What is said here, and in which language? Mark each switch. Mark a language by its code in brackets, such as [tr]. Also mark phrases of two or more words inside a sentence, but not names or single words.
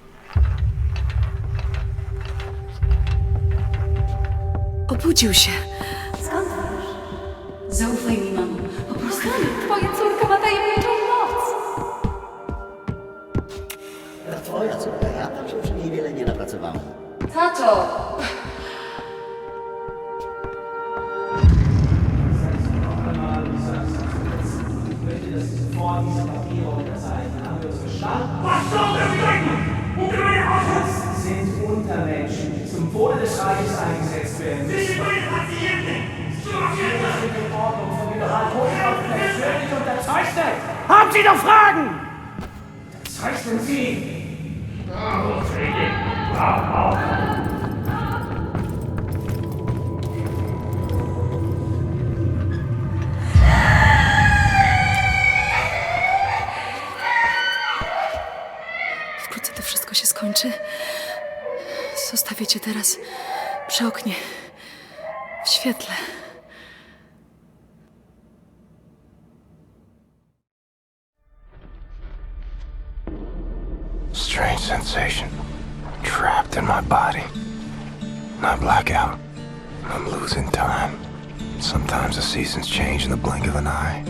[pl] Obudził się. Skąd wiesz? Zaufaj mi, mamo. Po prostu twoja córka ma tajemniczą moc. Twoja córka, ja tam się przy niej wiele nie napracowałem. Tato! [de] Was soll das denn? Sind Untermenschen, die zum Wohle des Reiches eingesetzt werden. Sie sind Patienten! Die Ordnung von Generalhofrat persönlich unterzeichnet! Haben Sie noch Fragen? Unterzeichnen Sie! [pl] Wkrótce to wszystko się skończy. Zostawię cię teraz przy oknie, w świetle. [en] Strange sensation. Trapped in my body. I black out. I'm losing time. Sometimes the seasons change in the blink of an eye.